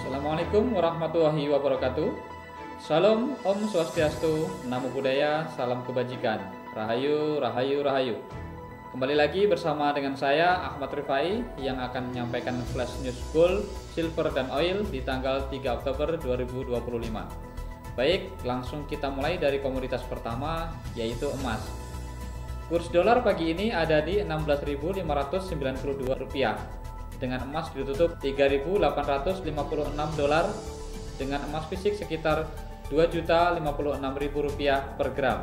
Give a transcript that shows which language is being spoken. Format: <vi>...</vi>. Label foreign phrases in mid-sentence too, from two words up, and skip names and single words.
<ar>Assalamualaikum warahmatullahi wabarakatuh.</ar> <id>Salam,</id> <sa>Om Swastiastu,</sa> <pi>Namo Buddhaya,</pi> <id>salam kebajikan.</id> <jv>Rahayu, rahayu, rahayu.</jv> <id>Kembali lagi bersama dengan saya Ahmad Rifai yang akan menyampaikan</id> <en>flash news gold, silver,</en> <id>dan oil di tanggal 3 Oktober 2025. Baik, langsung kita mulai dari komoditas pertama, yaitu emas. Kurs dolar pagi ini ada di Rp16.592 dengan emas ditutup Rp3.856 dengan emas fisik sekitar Rp2.056.000 per gram.</id>